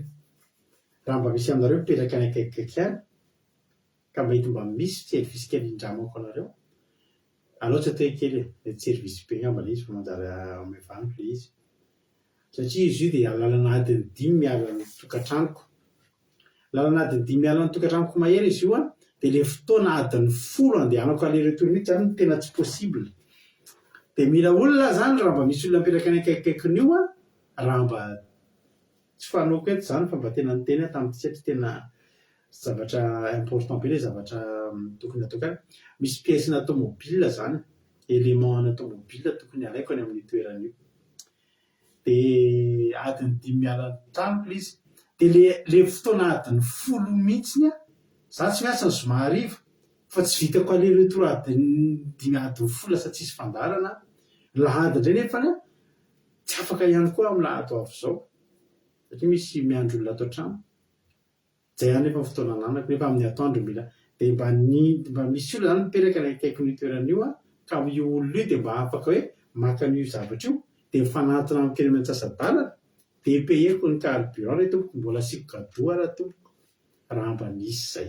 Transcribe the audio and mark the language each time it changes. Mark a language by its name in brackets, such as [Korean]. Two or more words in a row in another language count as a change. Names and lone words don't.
[Malagasy] Raha mba misy aminareo mipetraka any akaikikaiky any ka mety mba misy service kely indramako anareo, aleo tsy atao kely mety service be ngamba le izy fa manjary amevaniko le izy, satria izy io dia lalana adiny 5 miala ny tokantranoko. Lalana adiny 5 miala ny tokantranoko mahery izy io a, dia le fotoana adiny 10 andehanako [French] aller retour [Malagasy] mihitsy zany tena tsy possible. Dia mila olona zany raha mba misy olona mipetraka any akaikikaikiny io a, raha mba tsy fanoko eto zany fa mba tena niteny tamin'ity satria tena zavatra important be le zavatra tokony atao kany. Misy pièce-na tomobile zany, élément-na tomobile tokony alaiko any amin'ny toeran'io. Dia adiny 5 miala tranoko le izy. Dia le fotoana adiny 10 mihitsiny a, za tsy miasa ny zoma hariva fa tsy vitako [French] aller retour [Malagasy] adiny 5 adiny 10 lasa tsisy fandarana. Lahady indray nefa a tsy afaka ihany koa amin'ny lahady ho avy zao satria misy miandry olona ato an-trano. Zay ihany nefa fotoana ananako nefa amin'ny atoandro mila. Dia mba misy olona zany mipetraka any akaikin'io toeran'io a, ka io olona io dia mba afaka hoe maka an'io zavatra io dia mifanatona amiko eny amin'ny antsasa-dalana dia payeko ny carburant ilay tompoko, mbola asiko gadoa raha tompoko raha mba misy zay.